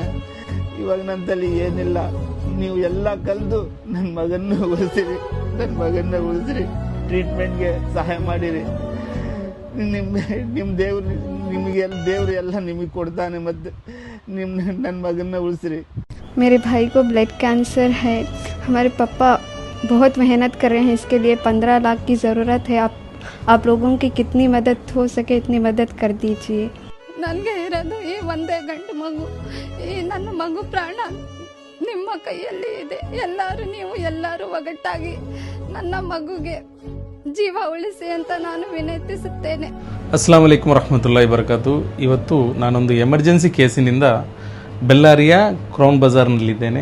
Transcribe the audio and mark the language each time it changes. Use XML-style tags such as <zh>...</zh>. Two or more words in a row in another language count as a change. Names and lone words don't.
<kn>ಇವಾಗ ನನ್ನ ತಲೆ ಏನಿಲ್ಲ. ನೀವು ಎಲ್ಲ ಕಲ್ದು ನನ್ನ ಮಗನ ಉಳಿಸಿರಿ, ಟ್ರೀಟ್ಮೆಂಟ್ಗೆ ಸಹಾಯ ಮಾಡಿರಿ. ನಿಮ್ಮ ದೇವ್ರು ಎಲ್ಲ ನಿಮಗೆ ಕೊಡ್ತಾನೆ. ಮತ್ತು ನನ್ನ ಮಗನ ಉಳಿಸಿರಿ.</kn> <hi>मेरे भाई को ब्लड कैंसर है. हमारे पापा बहुत मेहनत कर रहे हैं इसके लिए. 15 लाख की ज़रूरत है. आप लोगों की कितनी मदद हो सके इतनी मदद कर दीजिए.</hi> <kn>ನನಗೆ ಇರೋದು ಈ ಒಂದೇ ಗಂಡು ಮಗು. ಈ ನನ್ನ ಮಗು ಪ್ರಾಣ ನಿಮ್ಮ ಕೈಯಲ್ಲಿ ಇದೆ. ಎಲ್ಲರೂ ಒಗ್ಗಟ್ಟಾಗಿ ನನ್ನ ಮಗುಗೆ ಜೀವ ಉಳಿಸಿ ಅಂತ ನಾನು ವಿನಂತಿಸುತ್ತೇನೆ.</kn> <ar>السلام عليكم ورحمة الله وبركاته.</ar> <kn>ಇವತ್ತು ನಾನೊಂದು</kn> <en>emergency caseನಿಂದ</en> <kn>ಬೆಲ್ಲಾರಿಯ ಕ್ರೌನ್ ಬಜಾರ್ನಲ್ಲಿದ್ದೇನೆ.</kn>